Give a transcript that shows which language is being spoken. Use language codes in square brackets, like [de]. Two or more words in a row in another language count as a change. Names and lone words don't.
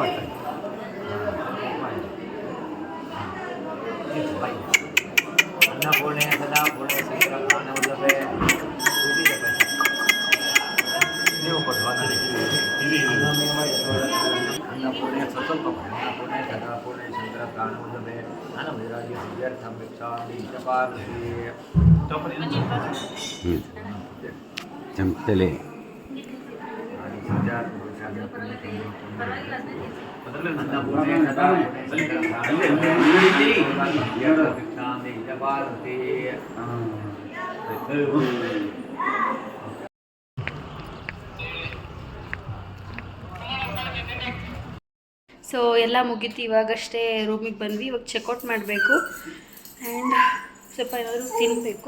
[sa] अन्नपूर्णे सदापूर्णे शंकर प्राणवल्लभे अन्नपूर्णे स्वल्प अन्नपूर्णे सदापूर्णे शंकर प्राणवल्लभे ज्ञान वैराग्य सिद्ध्यर्थं भिक्षां च पार्वती चमकले अन्नपूर्णे पार्वती [kn] ಸೊ ಎಲ್ಲ ಮುಗೀತು. ಇವಾಗಷ್ಟೇ ರೂಮಿಗೆ ಬಂದ್ವಿ. ಇವಾಗ ಚೆಕ್ಔಟ್ ಮಾಡಬೇಕು ಆ್ಯಂಡ್ ಸ್ವಲ್ಪ ಏನಾದರೂ ತಿನ್ನಬೇಕು.